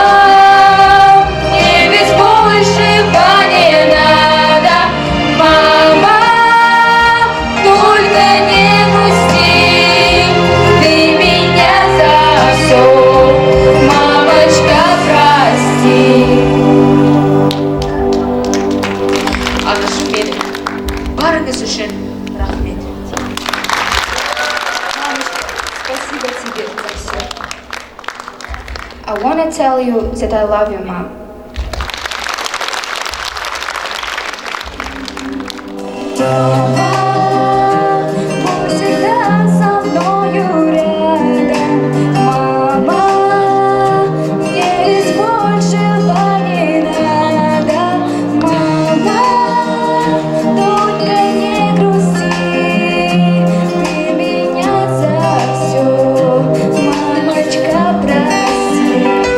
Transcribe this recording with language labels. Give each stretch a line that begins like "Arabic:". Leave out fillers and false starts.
Russian: Мама, мне ведь большего не надо. Мама, только не грусти, ты меня за все, мамочка, прости.
Kazakh: Ағашым менің, барыңыз үшін рахмет.
Russian: Спасибо тебе за все.
English: I want to tell you that I love you, Mom.
Russian: Мама, будь всегда со мною рядом. Мама, мне ведь большего не надо. Мама, только не грусти, ты меня за все, мамочка, прости.